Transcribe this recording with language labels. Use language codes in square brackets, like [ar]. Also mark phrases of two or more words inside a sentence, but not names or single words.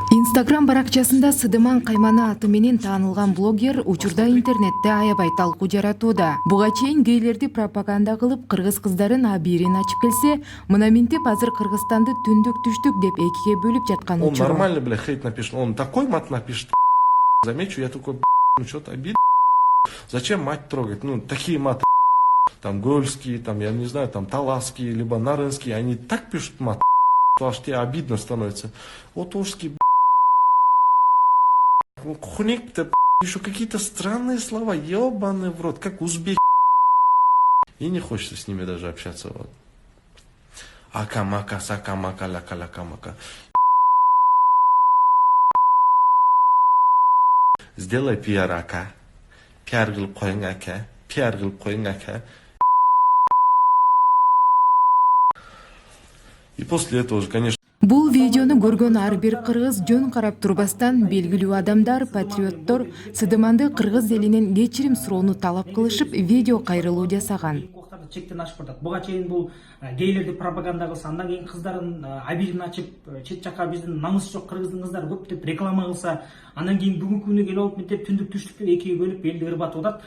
[ky] Instagram баракчасында Сыдыман Каймана аты менен таанылган блогер учурда интернетте аябай талкуу жаратууда. Буга чейин гейлерди пропаганда кылып, кыргыз кыздарын абийирин ачып келсе, мына минтип азыр Кыргызстанды түндүк түштүк деп экиге бөлүп жаткан учуру. [ru] Он нормально, бля, хейт напишет. Он такой мат напишет. Замечу, я такой, ну что-то обидно. Зачем мать трогать? Ну, такие маты. Там гольские, там, я не знаю, там таласские, либо нарынские. Они так пишут мат, что аж тебе обидно становится. Вот ужские, хуник-то, еще какие-то странные слова, ебаный в рот, как узбек. И не хочется с ними даже общаться. Вот. Ака-мака, сака-мака, ляка-ляка-мака. Сделай пиар, ака. [ky] Пиар кылып коюң, ака. Пиар кылып коюң, ака. [ru] И после этого же, конечно... [ky] Бул видеону көргөн ар бир кыргыз жөн карап турбастан белгилүү адамдар, патриоттор Сыдыманды кыргыз элинен кечирим суроону талап кылышып, видео кайрылуу жасаган. Чектен ашып бардык. Буга чейин бул гейлерди пропаганда кылса, андан кийин кыздарын абийирин ачып, чет жака биздин намыс жок кыргыздын кыздары көп деп реклама кылса, андан кийин бүгүнкү күнү келип алып мынтип түндүк түштүк деп экиге бөлүп элди ырбатып атат.